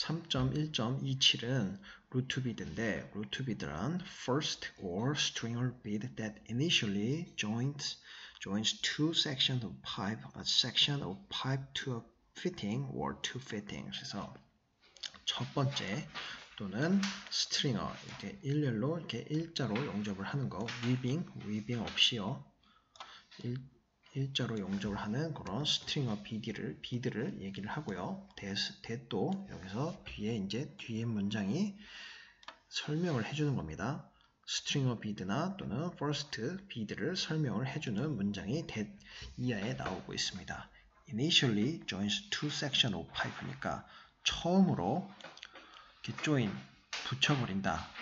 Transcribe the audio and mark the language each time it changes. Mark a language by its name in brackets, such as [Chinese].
[Korean] 3.1.27은 root bid인데 root bid란 [English] first or stringer bid that initially joins two sections of pipe, a section of pipe to a fitting or two fittings. [Korean] 그래서 첫 번째 또는 스트링어 이렇게 일렬로 이렇게 일자로 용접을 하는 거 위빙 없이요. 일자로 용접을 하는 그런 스트링어 비드를 얘기를 하고요. that도 여기서 뒤에 문장이 설명을 해주는 겁니다. 스트링어 비드나 또는 first 비드를 설명을 해주는 문장이 that 이하에 나오고 있습니다. [English] Initially joins two sections of pipe [Korean] 니까 처음으로 이렇게 join 붙여버린다.